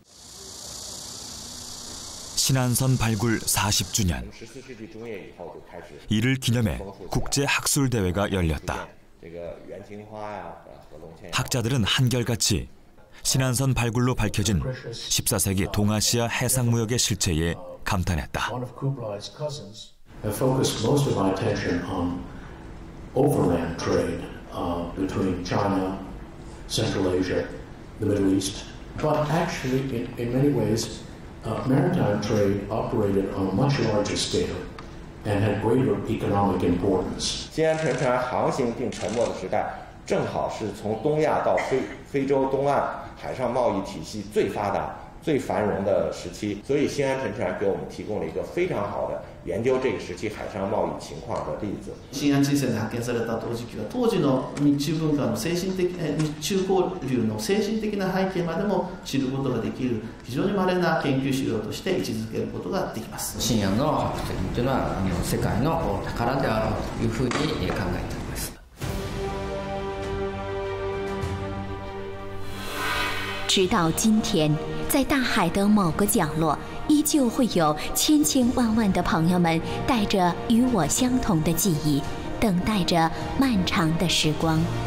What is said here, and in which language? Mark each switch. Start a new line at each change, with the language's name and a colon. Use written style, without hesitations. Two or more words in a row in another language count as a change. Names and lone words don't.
Korean: 신안선 발굴 40주년. 이를 기념해 국제학술대회가 열렸다. 학자들은 한결같이 신안선 발굴로 밝혀진 14세기 동아시아 해상무역의 실체에 감탄했다.
English: focused most of my attention on overland trade between China, Central Asia, the Middle East. But actually, in many ways, maritime trade operated on a much larger scale and had greater economic importance.
Chinese: 新安沉船航行并沉没的时代，正好是从东亚到非洲东岸海上贸易体系最发达、最繁荣的时期，所以新安沉船给我们提供了一个非常好的研究这个时期海上贸易情况的例子。
Japanese: 新安人船で発見された陶磁器は当時の日中文化の日中交流の精神的な背景までも知ることができる非常に稀な研究資料として位置づけることができます。新安の発掘というのは世界の宝であるというふうに考えております。
Chinese: 直到今天，在大海的某个角落，依旧会有千千万万的朋友们带着与我相同的记忆，等待着漫长的时光。